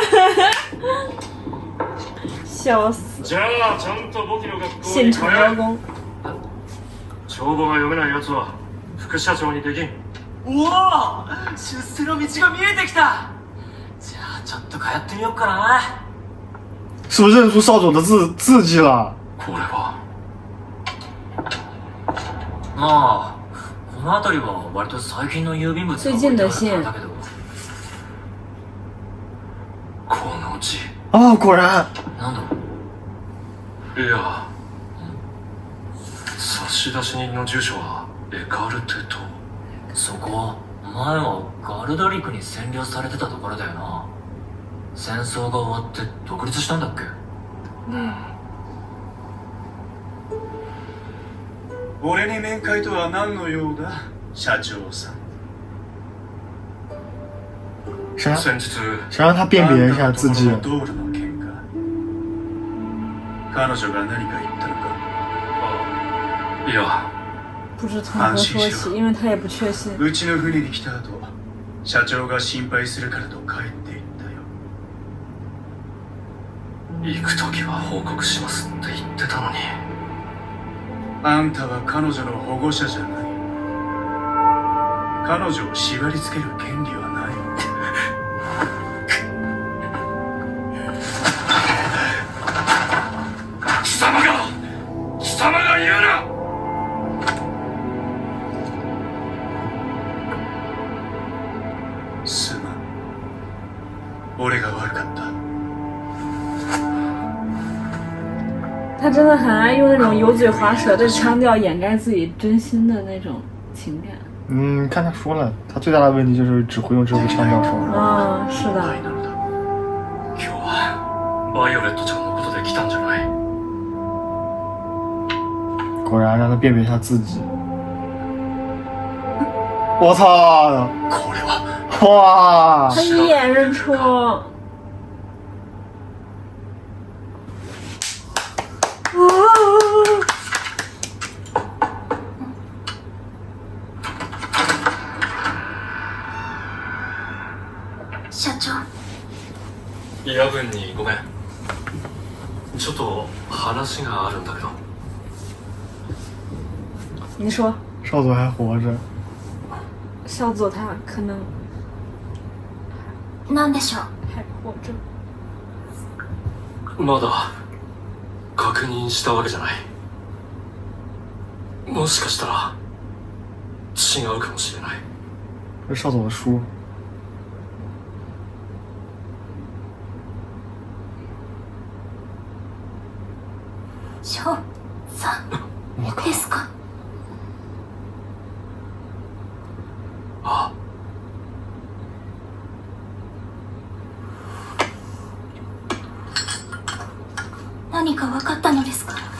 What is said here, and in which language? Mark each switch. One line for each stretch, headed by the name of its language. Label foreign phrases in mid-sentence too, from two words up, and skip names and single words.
Chinese: 笑死！
Japanese: じゃあちゃんと簿記の学校
Chinese: 现场
Japanese: に通え。
Chinese: 邀功。
Japanese: 帳簿が読めないやつは副社長にできん。うわぁ、出世の道が見えてきた。じゃあちょっと通ってみようかな。
Chinese: 是不是认出少佐的字迹了？
Japanese: これはまあ、この辺りは割と最近の郵便物が
Chinese: 最近的信
Japanese: だけど。この字。啊，果然。なんだ？いや、差出人の住所はエカルテ島。そこ、前はガルダリクに占領されてたところだよな。戦争が終わって独立したんだっけ？俺に面会とは何の用だ、社長さん。
Chinese: 谁
Japanese: 先日
Chinese: 谁让他辨别一下自己？
Japanese: あんたのところの道路の喧嘩。彼女が何か言ったのか？いや、
Chinese: 不知从何说起，因为他也不确信。
Japanese: うちの船に来た後、社長が心配するからと帰っていったよ。行く時は報告しますって言ってたのに。あんたは彼女の保護者じゃない。彼女を縛り付ける権利はない。貴様が言うな。すまん。俺が悪かった。
Chinese: 他真的很爱用那种油嘴滑舌的腔调掩盖自己真心的那种情感。看他说了，他最大的问题就是只会用这副腔调说。是的。
Japanese: 今日はバイオレットちゃんのことで来たんじゃない。
Chinese: 果然让他辨别一下自己。我操！哇！他一眼认出。
Japanese: 社長。夜分にごめん。ちょっと話があるんだけど。
Chinese: 你说。少佐还活着。少佐他可能。
Japanese: なんでしょう。
Chinese: 还活着。
Japanese: まだ確認したわけじゃない。もしかしたら違うかもしれない。
Chinese: 这是少佐的书。
Japanese: 翔さんですか？ああ。何か分かったのですか？